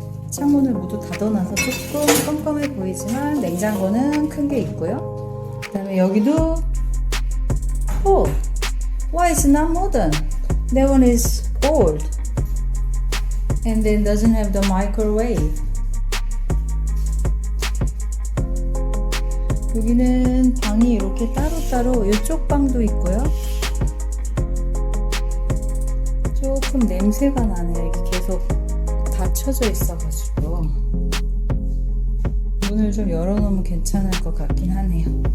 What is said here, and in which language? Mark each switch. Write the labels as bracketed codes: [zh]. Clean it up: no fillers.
[ko] 창문을 모두 닫아놔서 조금 껌껌해 보이지만 냉장고는 큰 게 있고요. 그 다음에 여기도 [en] why is it not modern? That one is old and then doesn't have the microwave. [ko] 여기는 방이 이렇게 따로따로 이쪽 방도 있고요. 조금 냄새가 나네요. 이렇게 계속 닫혀져 있어가지고 문을 좀 열어놓으면 괜찮을 것 같긴 하네요.